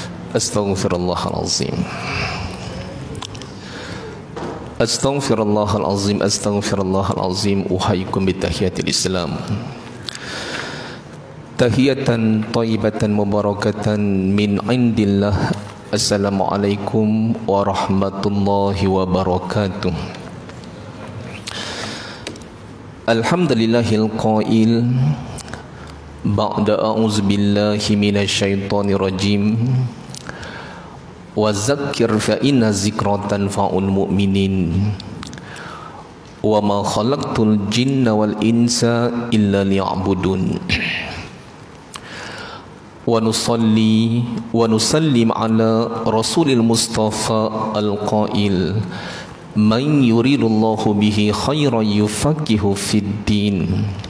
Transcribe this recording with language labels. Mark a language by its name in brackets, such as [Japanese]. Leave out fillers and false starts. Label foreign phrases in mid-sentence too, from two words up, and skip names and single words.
[Arabic] أستغفر الله العظيم. أستغفر الله العظيم. أستغفر الله العظيم. أحييكم بتحية الإسلام. تحية طيبة مباركة من عند الله. السلام عليكم ورحمة الله وبركاته. الحمد لله القائل بعد أعوذ بالله من الشيطان الرجيم. وذكر فإن الذكرى تنفع المؤمنين. وما خلقت الجن والإنس إلا ليعبدون. ونصلي ونسلم على رسول المصطفى القائل من يرد الله به خيرا يفقهه في الدين.